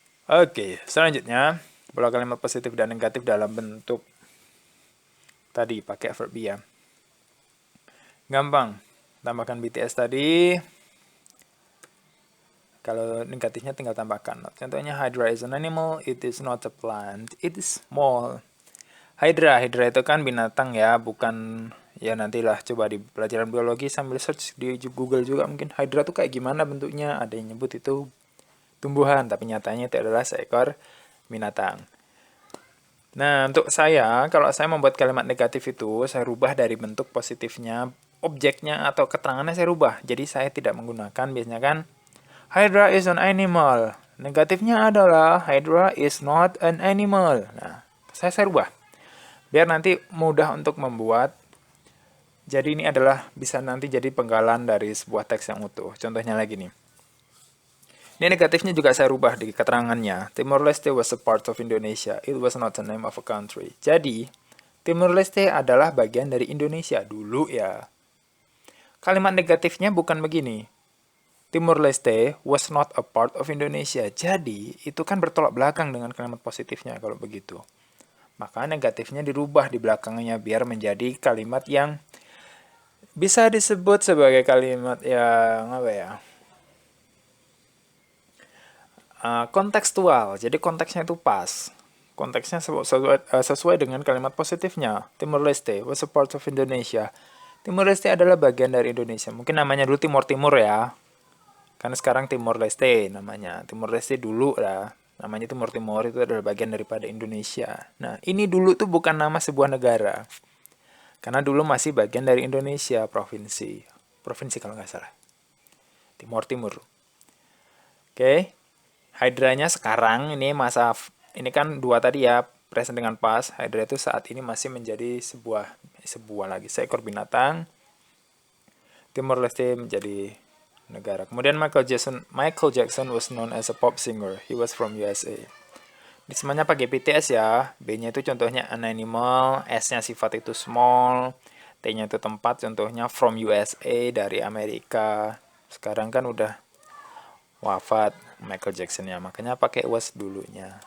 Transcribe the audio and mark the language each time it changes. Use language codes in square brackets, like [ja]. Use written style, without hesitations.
[id] Oke, selanjutnya pola kalimat positif dan negatif dalam bentuk tadi pakai verb be ya. Gampang, tambahkan BTS tadi. Kalau negatifnya tinggal tambahkan not. [en] Contohnya Hydra is an animal, it is not a plant, it is small. [id] Hydra itu kan binatang ya, bukan ya nantilah coba di pelajaran biologi sambil search di Google juga mungkin Hydra tuh kayak gimana bentuknya. Ada yang nyebut itu tumbuhan, tapi nyatanya itu adalah seekor binatang. Nah, untuk saya, kalau saya membuat kalimat negatif itu, saya rubah dari bentuk positifnya, objeknya atau keterangannya saya rubah. Jadi saya tidak menggunakan, biasanya kan, [en] Hydra is an animal. Negatifnya adalah, Hydra is not an animal. [id] Nah, saya rubah. Biar nanti mudah untuk membuat. Jadi ini adalah bisa nanti jadi penggalan dari sebuah teks yang utuh. Contohnya lagi nih. Ini negatifnya juga saya rubah di keterangannya. [en] Timor Leste was a part of Indonesia. It was not the name of a country. [id] Jadi, Timor Leste adalah bagian dari Indonesia dulu ya. Kalimat negatifnya bukan begini. [en] Timor Leste was not a part of Indonesia. [id] Jadi, itu kan bertolak belakang dengan kalimat positifnya kalau begitu. Maka negatifnya dirubah di belakangnya biar menjadi kalimat yang bisa disebut sebagai kalimat yang apa ya? Kontekstual, jadi konteksnya itu pas. Konteksnya sesuai dengan kalimat positifnya. [en] Timor Leste was a part of Indonesia. [id] Timor Leste adalah bagian dari Indonesia. Mungkin namanya dulu Timur Timur ya. Karena sekarang Timor Leste namanya. Timor Leste dulu lah. Namanya Timur Timur itu adalah bagian daripada Indonesia. Nah, ini dulu tuh bukan nama sebuah negara. Karena dulu masih bagian dari Indonesia, provinsi. provinsi kalau nggak salah. Timur Timur. Oke. Hydranya sekarang ini kan dua tadi ya, present dengan past. Hydra itu saat ini masih menjadi seekor binatang. Timor Leste menjadi negara. [en] Kemudian Michael Jackson was known as a pop singer. He was from USA. [id] Ini semuanya pakai BTS ya. B-nya itu contohnya [en] an animal, [id] S-nya sifat itu small, T-nya itu tempat, contohnya [en] from USA, [id] dari Amerika. Sekarang kan udah wafat Michael Jackson ya, makanya pakai was dulunya.